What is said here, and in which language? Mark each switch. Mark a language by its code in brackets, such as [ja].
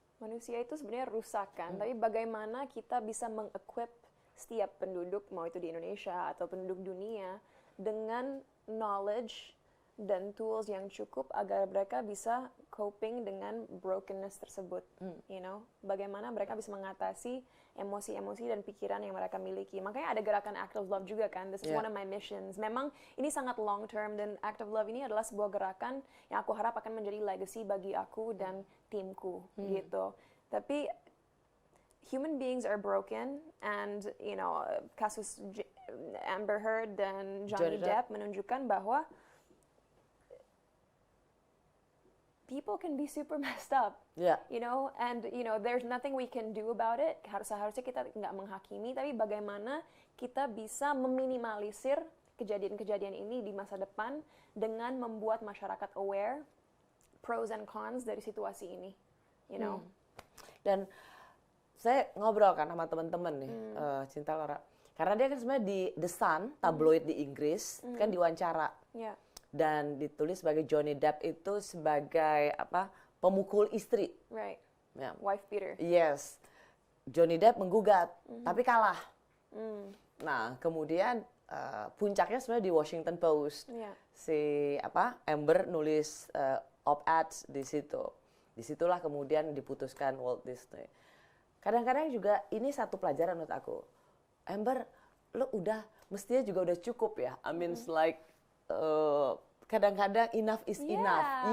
[id] Manusia itu sebenarnya rusak kan, tapi bagaimana kita bisa mengequip setiap penduduk, mau itu di Indonesia atau penduduk dunia, dengan knowledge dan tools yang cukup agar mereka bisa coping dengan brokenness tersebut, [en] you know, [id] bagaimana mereka bisa mengatasi emosi-emosi dan pikiran yang mereka miliki. Makanya ada gerakan Act of Love juga kan, [en] this is one of my missions. [id] Memang ini sangat long term dan Act of Love ini adalah sebuah gerakan yang aku harap akan menjadi legacy bagi aku dan timku gitu. [en] Tapi human beings are broken and you know, [id] kasus Amber Heard dan Johnny Depp menunjukkan bahwa [en] people can be super messed up, you know, and you know there's nothing we can do about it. [id] Harusnya kita nggak menghakimi, tapi bagaimana kita bisa meminimalisir kejadian-kejadian ini di masa depan dengan membuat masyarakat aware [en] pros and cons [id] dari situasi ini, [en] you know. [id] Dan saya ngobrol kan sama teman-teman nih, Cinta Laura, karena dia kan sebenarnya di The Sun, tabloid di Inggris, kan diwawancara. Dan ditulis sebagai Johnny Depp itu sebagai pemukul istri. [en] Right. Wife beater. [id] Yes. Johnny Depp menggugat, tapi kalah. Nah, kemudian puncaknya sebenarnya di Washington Post. Si Amber nulis op-ed di situ. Disitulah kemudian diputuskan Walt Disney. Kadang-kadang juga ini satu pelajaran menurut aku. Amber, lo mestinya juga udah cukup ya. [en] I mean, like [id] kadang-kadang [en] enough is enough.